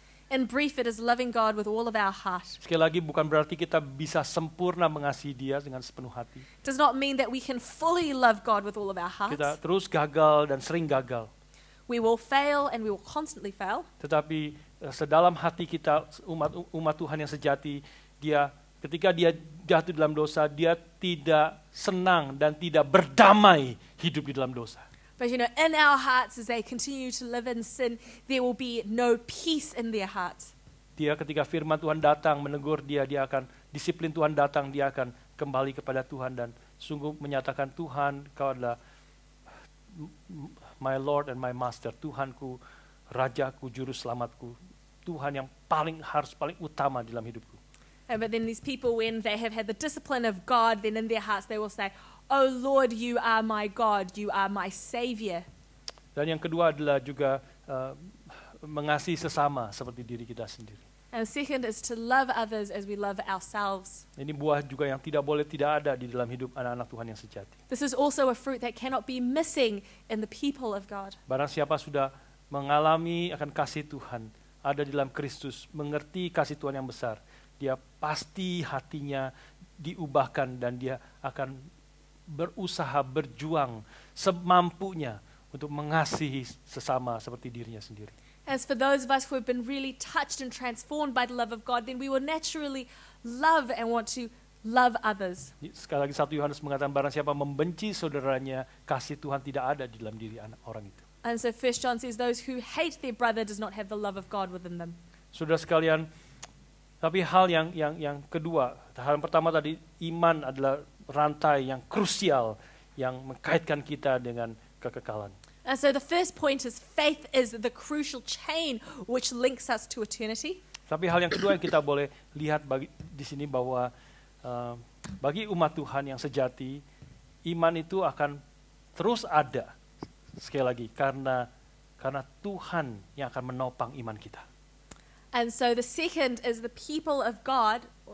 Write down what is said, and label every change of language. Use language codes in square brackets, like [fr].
[en] In brief, it is loving God with all of our heart. [id] Sekali lagi bukan berarti kita bisa sempurna mengasihi Dia dengan sepenuh hati. [en] It does not mean that we can fully love God with all of our hearts. [id] Kita terus gagal dan sering gagal. [en] We will fail and we will constantly fail. [id] Tetapi sedalam hati kita umat Tuhan yang sejati, ketika dia jatuh dalam dosa, dia tidak senang dan tidak berdamai hidup di dalam dosa. [en] But in our hearts, as they continue to live in sin, there will be no peace in their hearts. [id] Dia ketika firman Tuhan datang menegur dia akan, disiplin Tuhan datang, dia akan kembali kepada Tuhan dan sungguh menyatakan, Tuhan, Kau adalah [en] my Lord and my Master, [id] Tuhanku, Rajaku, Juru Selamatku, Tuhan yang paling utama dalam hidupku. [en] But then these people, when they have had the discipline of God, then in their hearts they will say, Oh Lord, you are my God, you are my Savior. [id] Dan yang kedua adalah juga mengasihi sesama seperti diri kita sendiri. [en] And second is to love others as we love ourselves. [id] Ini buah juga yang tidak boleh tidak ada di dalam hidup anak-anak Tuhan yang sejati. [en] This is also a fruit that cannot be missing in the people of God. [id] Barang siapa sudah mengalami akan kasih Tuhan, ada di dalam Kristus, mengerti kasih Tuhan yang besar, dia pasti hatinya diubahkan dan dia akan berusaha, berjuang semampunya untuk mengasihi sesama seperti dirinya sendiri. [en] As for those of us who have been really touched and transformed by the love of God, then we will naturally love and want to love others. [id] Sekali lagi 1 Yohanes mengatakan barang siapa membenci saudaranya, kasih Tuhan tidak ada di dalam diri orang itu. [en] And so 1 John says those who hate their brother does not have the love of God within them. [id] Saudara sekalian, tapi hal yang kedua, hal yang pertama tadi, iman adalah rantai yang krusial yang mengkaitkan kita dengan kekekalan. [en] And so the first point is faith is the crucial chain which links us to eternity. [id] Tapi hal yang kedua yang kita boleh lihat di sini bahwa bagi umat Tuhan yang sejati, iman itu akan terus ada. Sekali lagi, karena Tuhan yang akan menopang iman kita. [en] And so the second is the people of God.